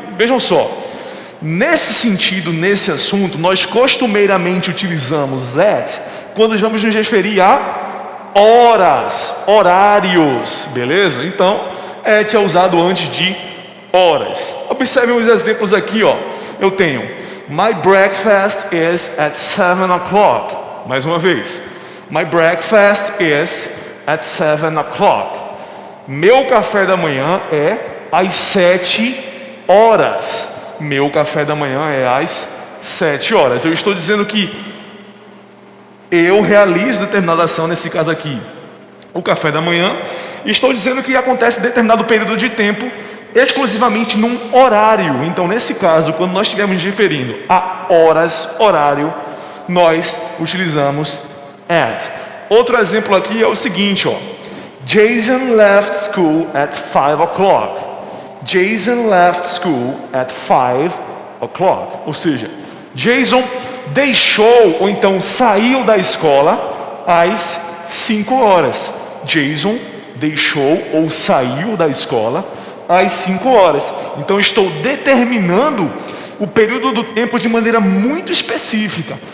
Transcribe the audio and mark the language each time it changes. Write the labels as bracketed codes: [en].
[pt] Vejam só, nesse sentido, nesse assunto, nós costumeiramente utilizamos at quando vamos nos referir a horas, horários, beleza? Então, at é usado antes de horas. Observem os exemplos aqui, ó. Eu tenho [en] my breakfast is at 7 o'clock. [pt] Mais uma vez. [en] My breakfast is at 7 o'clock. [pt] Meu café da manhã é às 7 horas. Meu café da manhã é às 7 horas. Eu estou dizendo que eu realizo determinada ação, nesse caso aqui, o café da manhã, e estou dizendo que acontece em determinado período de tempo, exclusivamente num horário. Então, nesse caso, quando nós estivermos nos referindo a horas, horário, nós utilizamos at. Outro exemplo aqui é o seguinte, ó. [en] Jason left school at 5 o'clock. Jason left school at 5 o'clock. [pt] Ou seja, Jason deixou ou então saiu da escola às 5 horas. Jason deixou ou saiu da escola às 5 horas. Então estou determinando o período do tempo de maneira muito específica.